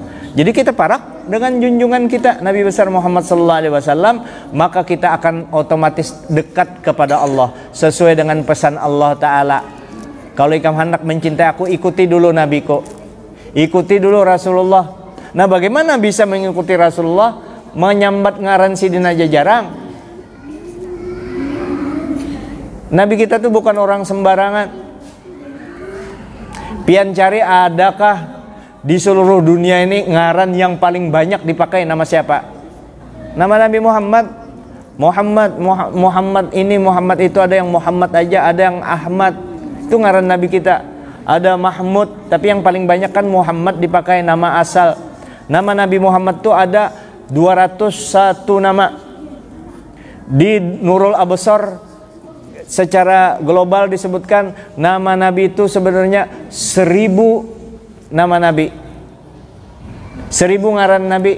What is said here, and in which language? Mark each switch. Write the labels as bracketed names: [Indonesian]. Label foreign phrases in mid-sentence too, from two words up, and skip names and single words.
[Indonesian] Jadi kita parak dengan junjungan kita Nabi besar Muhammad SAW, maka kita akan otomatis dekat kepada Allah sesuai dengan pesan Allah Ta'ala. Kalau ikam hendak mencintai aku, ikuti dulu Nabiku, ikuti dulu Rasulullah. Nah, bagaimana bisa mengikuti Rasulullah? [Banjar] Menyambat ngaran sidin aja jarang. Nabi kita tuh bukan orang sembarangan. Pian cari adakah di seluruh dunia ini ngaran yang paling banyak dipakai nama siapa? [Indonesian] Nama Nabi Muhammad. Muhammad ini, Muhammad itu ada yang Muhammad aja, ada yang Ahmad. [Banjar] Itu ngaran Nabi kita. [Indonesian] Ada Mahmud, tapi yang paling banyak kan Muhammad dipakai nama asal. Nama Nabi Muhammad itu ada 201 nama. Di Nurul Absar secara global disebutkan nama Nabi itu sebenarnya 1000 nama Nabi, 1000 ngaran Nabi.